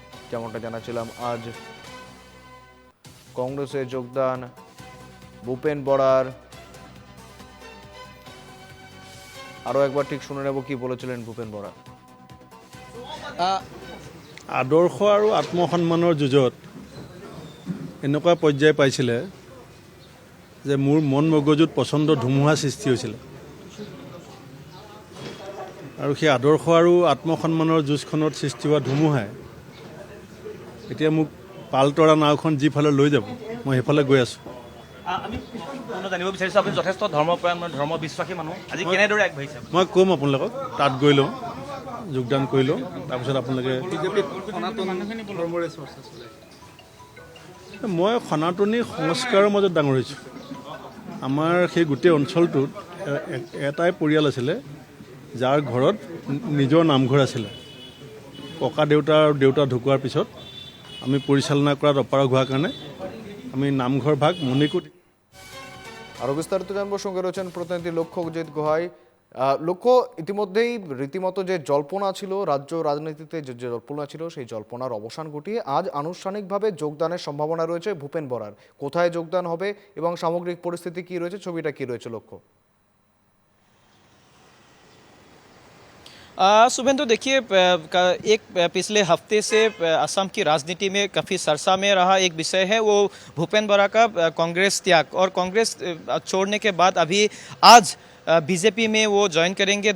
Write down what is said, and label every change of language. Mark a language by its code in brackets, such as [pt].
[bn] যেমনটা জানাচ্ছিলাম, আজ কংগ্রেসে যোগদান ভূপেন বরার। আরও একবার ঠিক শুনে নেব কি বলেছিলেন ভূপেন বরা। [as] আদৰ্শ আৰু আত্মসন্মানৰ যুঁজত এনেকুৱা পৰ্যায় পাইছিলে যে মোৰ মন মগজুত প্ৰচণ্ড ধুমুহা সৃষ্টি হৈছিলে আৰু সেই আদৰ্শ আৰু আত্মসন্মানৰ যুঁজখনত সৃষ্টি হোৱা ধুমুহাই এতিয়া মোক পালতৰা নাওখন যিফালে লৈ যাব মই সেইফালে গৈ আছোঁ। আমি জানিব বিচাৰিছোঁ আপুনি যথেষ্ট ধৰ্মপ্ৰাণ ধৰ্ম বিশ্বাসী মানুহ, আজি কেনেদৰে আগবাঢ়িছে? মই ক'ম আপোনালোকক, তাত গৈ লওঁ, যোগদান কৰি লওঁ, তাৰপিছত আপোনালোকে। মই সনাতনী সংস্কাৰৰ মাজত ডাঙৰ হৈছোঁ। আমাৰ সেই গোটেই অঞ্চলটোত এটাই পৰিয়াল আছিলে যাৰ ঘৰত নিজৰ নামঘৰ আছিলে। ককা দেউতা আৰু দেউতা ঢুকোৱাৰ পিছত আমি পৰিচালনা কৰাত অপাৰগ হোৱাৰ কাৰণে আমি নামঘৰ ভাগ মণিকূট। [bn] আরও বিস্তারিত জানবো, সঙ্গে রয়েছেন প্রতিনিধি লক্ষ্যজিৎ গোহাই। লক্ষ্য, ইতিমধ্যেই রীতিমতো যে জল্পনা ছিল, রাজ্য রাজনীতিতে যে জল্পনা ছিল, সেই জল্পনার অবসান ঘটিয়ে আজ আনুষ্ঠানিকভাবে যোগদানের সম্ভাবনা রয়েছে ভূপেন বরার। কোথায় যোগদান হবে এবং সামগ্রিক পরিস্থিতি কি রয়েছে, ছবিটা কি রয়েছে লক্ষ্য? [hi] शुभेंदु, देखिए एक पिछले हफ्ते से असम की राजनीति में काफ़ी सरसा में रहा एक विषय है वो भूपेन बरा का कांग्रेस त्याग, और कांग्रेस छोड़ने के बाद अभी आज बीजेपी में वो ज्वाइन करेंगे।